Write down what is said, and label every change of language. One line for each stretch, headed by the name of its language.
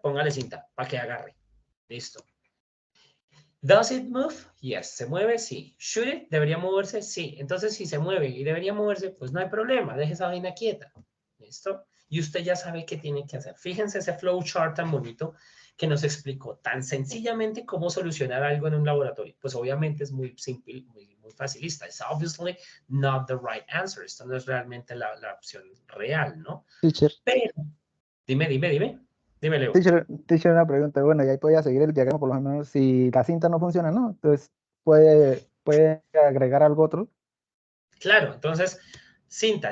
Spanish: Póngale cinta para que agarre. Listo.
English: ¿Does it move? Yes.
Spanish: ¿Se mueve? Sí.
English: ¿Should it?
Spanish: ¿Debería moverse? Sí. Entonces, si se mueve y debería moverse, pues no hay problema. Deje esa vaina quieta. ¿Listo? Y usted ya sabe qué tiene que hacer. Fíjense ese flowchart tan bonito que nos explicó tan sencillamente cómo solucionar algo en un laboratorio. Pues obviamente es muy simple, muy facilista.
English: It's obviously not the right answer.
Spanish: Esto no es realmente la opción real, ¿no?
English: Teacher,
Spanish: Pero, dime, Leo. teacher, una pregunta. Bueno, y ahí podía seguir el diagrama, por lo menos, si la cinta no funciona, ¿no? Entonces, puede agregar algo otro. Claro, entonces, cinta.